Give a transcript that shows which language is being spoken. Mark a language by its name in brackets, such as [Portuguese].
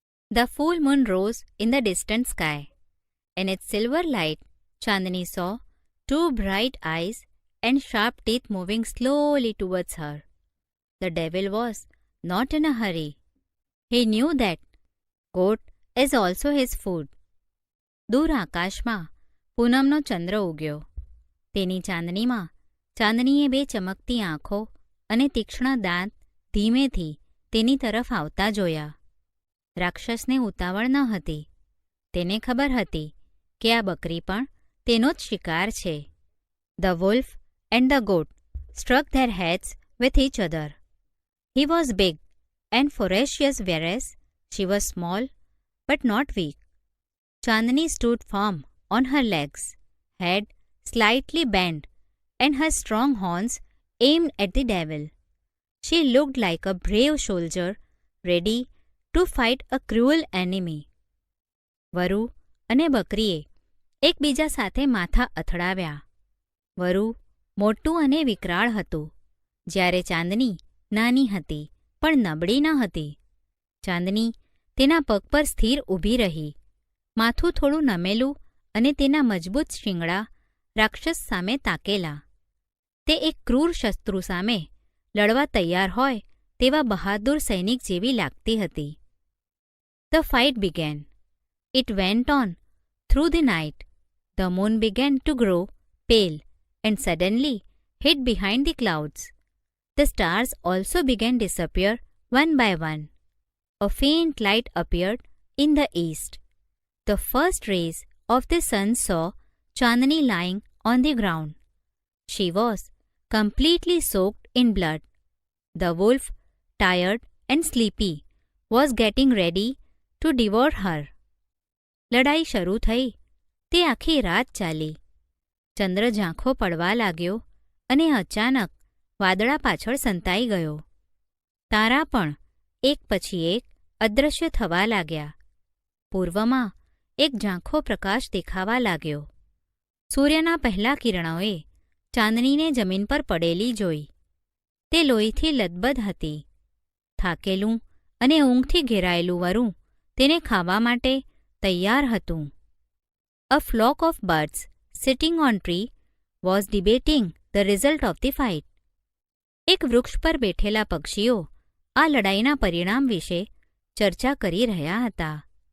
[English] The full moon rose in the distant sky. In its silver light, Chandni saw two bright eyes and sharp teeth moving slowly towards her. The devil was not in a hurry. He knew that goat is also his food. [Gujarati] દૂર આકાશમાં પૂનમનો ચંદ્ર ઉગ્યો. તેની ચાંદનીમાં ચાંદનીએ બે ચમકતી આંખો અને તીક્ષ્ણ દાંત ધીમેથી તેની તરફ આવતા જોયા. રાક્ષસને ઉતાવળ ન હતી. તેને ખબર હતી કે આ બકરી પણ તેનો જ શિકાર છે. [English] The wolf and the goat struck their heads with each other. He was big and ferocious, whereas she was small but not weak. Chandni stood firm on her legs, head slightly bent, and her strong horns aimed at the devil. She looked like a brave soldier ready to fight a cruel enemy. [Gujarati] વરુ અને બકરીએ એકબીજા સાથે માથા અથડાવ્યા. વરુ મોટું અને વિકરાળ હતું, જ્યારે ચાંદની નાની હતી પણ નબળી ન હતી. ચાંદની તેના પગ પર સ્થિર ઊભી રહી, માથું થોડું નમેલું અને તેના મજબૂત શિંગડા રાક્ષસ સામે તાકેલા. તે એક ક્રૂર શત્રુ સામે લડવા તૈયાર હોય તેવા બહાદુર સૈનિક જેવી લાગતી હતી. [English] The fight began. It went on through the night. The moon began to grow pale and suddenly hid behind the clouds. The stars also began to disappear one by one. A faint light appeared in the east. The first rays of the sun saw Chandni lying on the ground. She was completely soaked in blood. The wolf, tired and sleepy, was getting ready to devour her. [Gujarati] લડાઈ શરૂ થઈ તે આખી રાત ચાલી. ચંદ્ર ઝાંખો પડવા લાગ્યો અને અચાનક વાદળા પાછળ સંતાઈ ગયો. તારા પણ એક પછી એક અદૃશ્ય થવા લાગ્યા. પૂર્વમાં એક ઝાંખો પ્રકાશ દેખાવા લાગ્યો. સૂર્યના પહેલા કિરણોએ ચાંદનીને જમીન પર પડેલી જોઈ. તે લોહીથી લથબથ હતી. થાકેલું અને ઊંઘથી ઘેરાયેલું વરુ તેને ખાવા માટે તૈયાર હતું. [English] A flock of birds sitting on tree was debating the result of the fight. [Gujarati] એક વૃક્ષ પર બેઠેલા પક્ષીઓ આ લડાઈના પરિણામ વિશે ચર્ચા કરી રહ્યા હતા.